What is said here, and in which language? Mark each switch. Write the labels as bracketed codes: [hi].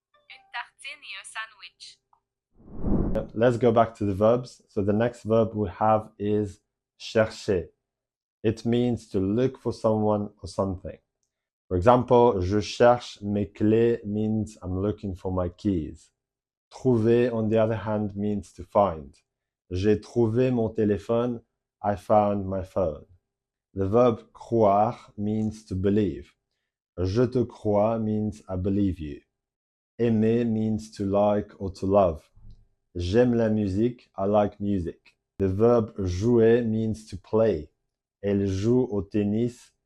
[fr] Une tartine et un sandwich. [en] let's go back to the verbs. So the next verb we have is chercher. It means to look for someone or something. For example, [fr] je cherche mes clés [en] means I'm looking for my keys. Trouver, on the other hand, means to find. [fr] J'ai trouvé mon téléphone. [en] I found my phone. The verb croire means to believe. [fr] Je te crois [en] means I believe you. Aimer means to like or to love. [fr] J'aime la musique. [en] I like music. The verb jouer means to play. [fr] Elle joue au tennis.